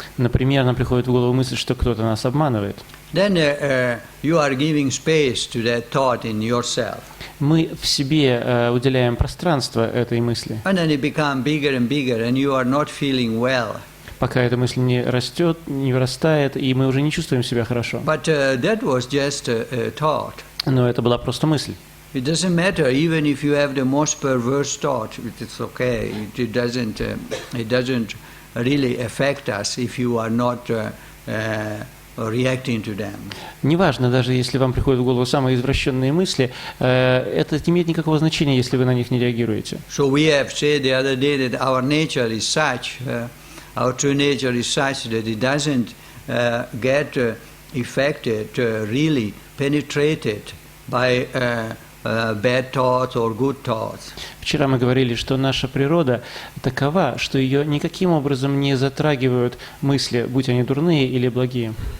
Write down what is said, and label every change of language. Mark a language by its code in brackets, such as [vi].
[ru] Например, нам приходит в голову мысль, что кто-то нас обманывает. [en] Then you are giving space to that thought in yourself. [ru] Мы в себе уделяем пространство этой мысли. [en] And then it becomes bigger and bigger, and you are not feeling well. [ru] Пока эта мысль не растет, не вырастает, и мы уже не чувствуем себя хорошо. [en] But that was just a thought. [ru] Но это была просто мысль. [en] It doesn't matter, even if you have the most perverse thought, it's okay. It doesn't really affect us if you are not reacting to them. [ru] Неважно, даже если вам приходят в голову самые извращенные мысли, это не имеет никакого значения, если вы на них не реагируете. [en] So we have said the other day that our nature is such, our true nature is such that it doesn't get affected, really penetrated by bad thoughts or good thoughts. [ru] Вчера мы говорили, что наша природа такова, что ее никаким образом не затрагивают мысли, будь они дурные или благие.